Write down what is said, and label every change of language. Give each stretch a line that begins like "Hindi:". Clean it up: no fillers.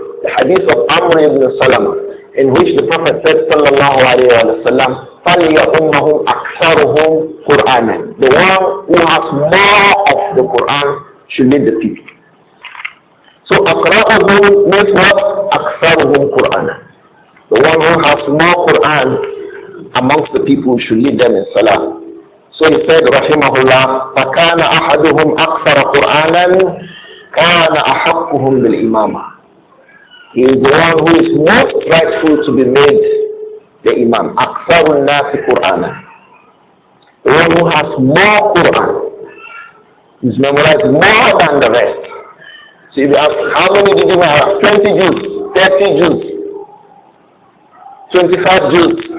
English: The hadith of Amr ibn Salama, in which the Prophet said, sallallahu alayhi wa sallam,
Arabic: فَلْيَأُمَّهُمْ أَكْثَرُهُمْ قُرْآنًا.
English: The one who has more of the Quran should lead the people. So
Arabic: أَقْرَأُهُمْ
English: means what?
Arabic: أَكْثَرُهُمْ قُرْآنًا.
English: The one who has more Quran amongst the people should lead them in Salah. So he said, rahimahullah,
Arabic: فَكَانَ أَحَدُهُمْ أَكْثَرَ قُرْآنًا كَانَ أَحَقُّهُمْ بِالْإِمَامَةِ.
English: He is the one who is most rightful to be made the Imam.
Arabic: Aktharun Nasi Qur'ana.
English: The one who has more Quran. He's memorized more than the rest. So if you ask, how many did you have? 20 Jews, 30 Jews, 25 Jews.